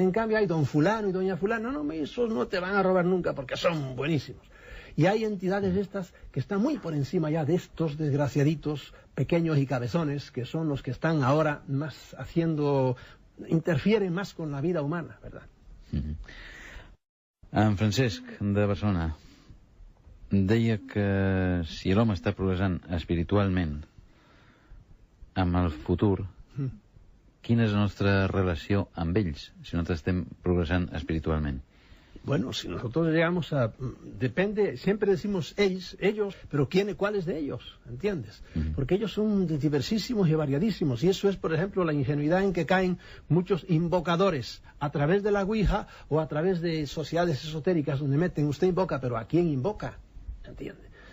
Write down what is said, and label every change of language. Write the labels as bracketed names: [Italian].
[Spanish] En cambio hay don fulano y doña fulano, no, esos no te van a robar nunca porque son buenísimos. Y hay entidades estas que están muy por encima ya de estos desgraciaditos pequeños y cabezones, que son los que están ahora más interfieren más con la vida humana, ¿verdad? [Catalan] En Francesc, de Barcelona, deia que si l'home està progressant espiritualment amb el futur, quina és la nostra relació amb ells, si nosaltres estem progressant espiritualment? [Spanish] Bueno, si nosotros llegamos depende, siempre decimos ellos, pero ¿cuáles de ellos? ¿Entiendes? Porque ellos son diversísimos y variadísimos, y eso es, por ejemplo, la ingenuidad en que caen muchos invocadores a través de la Ouija o a través de sociedades esotéricas donde meten, usted invoca, pero ¿a quién invoca? ¿Entiende?